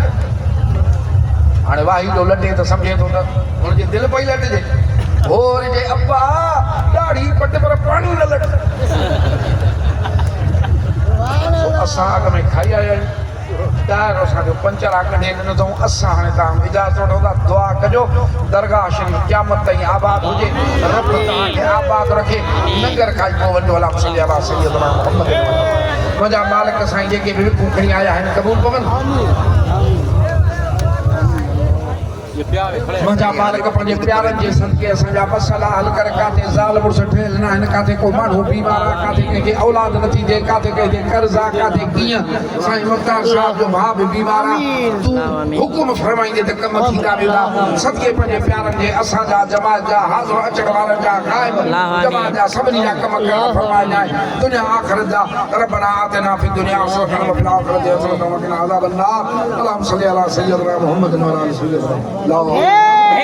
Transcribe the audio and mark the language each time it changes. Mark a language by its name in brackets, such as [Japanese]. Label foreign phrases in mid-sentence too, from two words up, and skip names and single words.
[Sindhi] हाणे वाही जो लटे त सम्झे थो त हुनजी दिलि पई लटिजे हो वरी चए अब्बा ॾाढी पट पर पाणी न लट असां अॻ में खाई आया आहियूं यार असांजो पंचर आ कढे ॾिनो अथऊं असां हाणे तव्हां इजाज़त वठो था दुआ कजो दरगाह शरीफ़ क़यामत ताईं आबाद हुजे रब तव्हांखे आबाद रखे नगर खां पोइ वॾो अलाह [Arabic] صل على سيدنا محمد [Sindhi] मुंहिंजा मालिक साईं जेके बि विकूं खणी आया आहिनि क़बूल पवनि मुंहिंजा मालिक पंहिंजे प्यारनि जे सदके असांजा मसइला हल करे काथे ज़ाल मुड़ुस ठहियल न आहिनि काथे को माण्हू बीमार आहे काथे कंहिंखे औलाद नथी थिए काथे कंहिंखे कर्ज़ आहे काथे कीअं साईं मुख़्तार साहिब जो भाउ बि बीमार आहे तूं हुकुम फरमाईंदे त कम थींदा वेंदा सदके पंहिंजे प्यारनि जे असांजा जमात जा हाज़िर अचण वारनि जा ग़ाइब जमात जा सभिनी जा कम करण फरमाइजांइ दुनिया आख़िरत जा [Arabic] ربنا آتنا في الدنيا حسنة وفي الآخرة حسنة وقنا عذاب النار اللهم صل على سيدنا محمد وعلى آل سيدنا